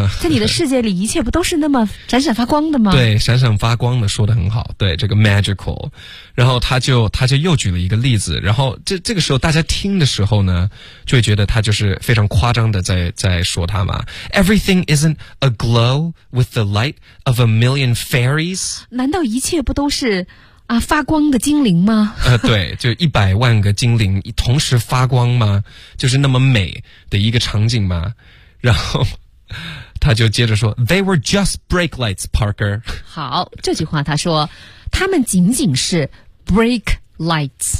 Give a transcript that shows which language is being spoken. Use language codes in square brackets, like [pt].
[zh] 在你的世界里，一切不都是那么闪闪发光的吗？对，闪闪发光的说得很好。对，这个 magical， 然后他就又举了一个例子，然后这个时候大家听的时候呢，就会觉得他就是非常夸张的在说他嘛。 [en] Everything isn't aglow with the light of a million fairies。 [zh] 难道一切不都是？啊，发光的精灵吗？对，就100万个精灵同时发光吗？就是那么美的一个场景吗？然后他就接着说 ， [en] They were just brake lights, Parker。 [zh] 好，这句话他说，他们仅仅是 brake lights。